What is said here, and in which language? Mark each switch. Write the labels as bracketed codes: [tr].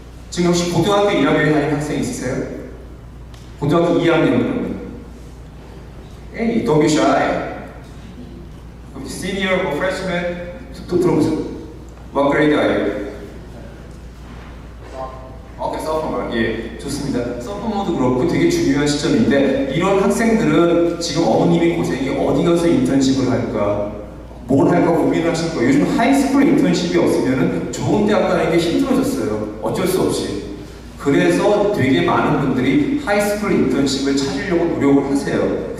[ko] 지금 혹시 고등학교 1학년에 다니는 학생 있으세요? 고등학교 2학년이면 [en] Hey, don't be shy. Senior or freshman? [ko] 또 들어보세요. [en] What grade are you? [ko] 오케이, sophomore. 예, 좋습니다. sophomore도 그렇고 되게 중요한 시점인데 이런 학생들은 지금 어머님이 고생이 어디 가서 인턴십을 할까? 뭘 할까 고민을 하실 거예요. 요즘 하이스쿨 인턴십이 없으면 좋은 대학 가는 게 힘들어졌어요. 어쩔 수 없이. 그래서 되게 많은 분들이 하이스쿨 인턴십을 찾으려고 노력을 하세요.